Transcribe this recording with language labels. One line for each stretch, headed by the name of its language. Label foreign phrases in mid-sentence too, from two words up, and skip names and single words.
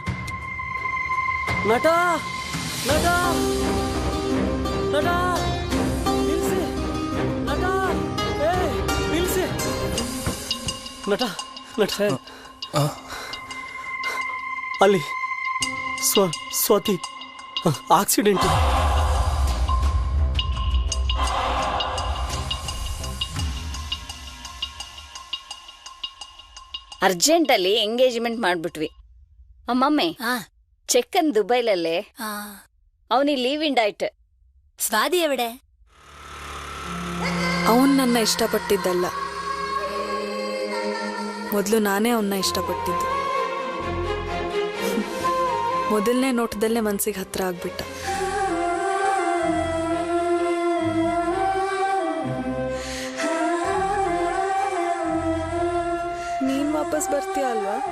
Kannada: ನಟ ನಟ ನಟ ನಿಲ್ಸಿ, ನಟ ನಿಲ್ಸಿ, ನಟ ನಟ ಅಲ್ಲಿ ಸ್ವಾತಿ ಆಕ್ಸಿಡೆಂಟ್. ಅರ್ಜೆಂಟಲ್ಲಿ ಎಂಗೇಜ್ಮೆಂಟ್ ಮಾಡ್ಬಿಟ್ವಿ.
Malayalam: ಅಮ್ಮಮ್ಮೆ ചെക്കൻ ദുബൈയിലല്ലേ? അവന് ലീവ് ഉണ്ടായിട്ട്. സ്വാതി എവിടെ?
Kannada: ಅವನ್ ನನ್ನ ಇಷ್ಟಪಟ್ಟಿದ್ದಲ್ಲ, ಮೊದಲು ನಾನೇ ಅವನ್ನ ಇಷ್ಟಪಟ್ಟಿದ್ದು. ಮೊದಲನೇ ನೋಟದಲ್ಲೇ ಮನ್ಸಿಗೆ ಹತ್ರ ಆಗ್ಬಿಟ್ಟ. ನೀನ್ ವಾಪಸ್ ಬರ್ತೀಯ ಅಲ್ವಾ?